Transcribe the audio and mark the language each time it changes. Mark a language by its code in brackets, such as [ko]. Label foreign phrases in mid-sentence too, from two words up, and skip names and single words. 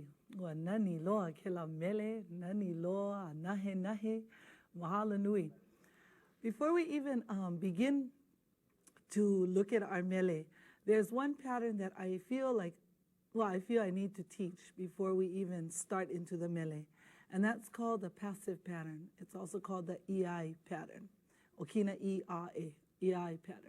[haw] Ua nani loa ke la mele, nani loa a nahe nahe. Mahalo nui. [en] Before we even begin to look at our mele, there's one pattern that I feel I need to teach before we even start into the mele. And that's called the passive pattern. It's also called the EI pattern, Okina E-A-E, EI pattern.